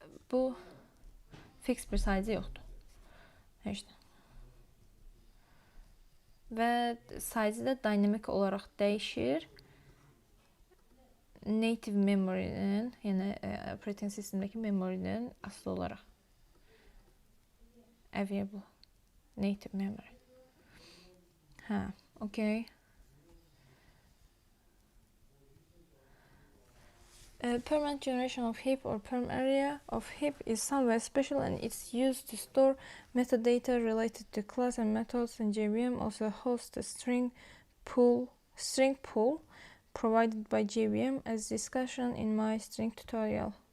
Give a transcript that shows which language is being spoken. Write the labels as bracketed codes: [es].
[az] Bu fix bir size yoxdur. İşte. Və size də dinamik olaraq dəyişir. Native memory'nin, yəni operating sistemdəki memory'nin asılı olaraq. [en] Available native memory. Okay. Permanent generation of heap or perm area of heap is somewhat special and it's used to store metadata related to class and methods, and JVM also hosts a string pool provided by JVM as discussion in my string tutorial.